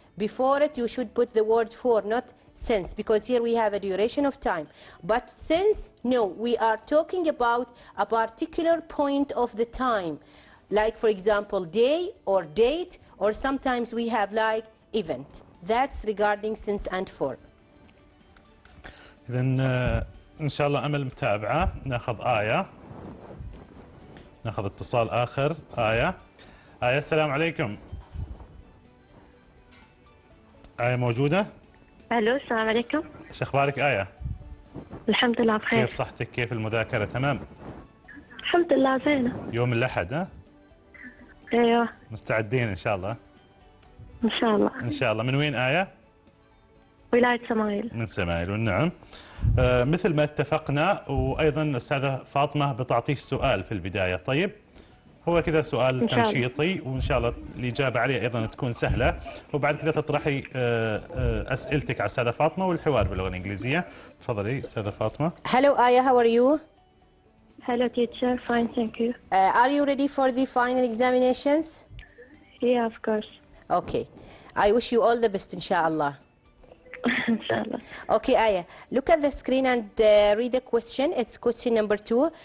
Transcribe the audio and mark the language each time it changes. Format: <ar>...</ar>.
<en>Before it, you should put the word for, not since, because here we have a duration of time. But since, no, we are talking about a particular point of the time, like for example day or date, or sometimes we have like event. That's regarding since and for.</en> <ar>إذن إن شاء الله أمل متابعة. ناخذ آية، ناخذ اتصال آخر. آية، السلام عليكم. آية موجودة؟ الو، السلام عليكم. ايش اخبارك آية؟ الحمد لله بخير. كيف صحتك؟ كيف المذاكرة؟ تمام؟ الحمد لله زينة. يوم الأحد ها؟ ايوه. مستعدين إن شاء الله؟ ان شاء الله. إن شاء الله. من وين آية؟ ولاية سمايل. من سمايل، والنعم. مثل ما اتفقنا، وأيضا الأستاذة فاطمة بتعطيك سؤال في البداية. طيب؟ هو كذا سؤال تنشيطي، وإن شاء الله الإجابة عليه أيضا تكون سهلة، وبعد كذا تطرحي أسئلتك على الأستاذة فاطمة والحوار باللغة الإنجليزية. تفضلي أستاذة فاطمة.</ar> <en>Hello Aya, how are you? Hello teacher, fine, thank you. Are you ready for the final examinations? Yeah, of course. Okay. I wish you all the best, inshallah.</en> <ar>Inshallah.</ar> <en>Okay, Aya, look at the screen and read the question. It's question number 2.</en>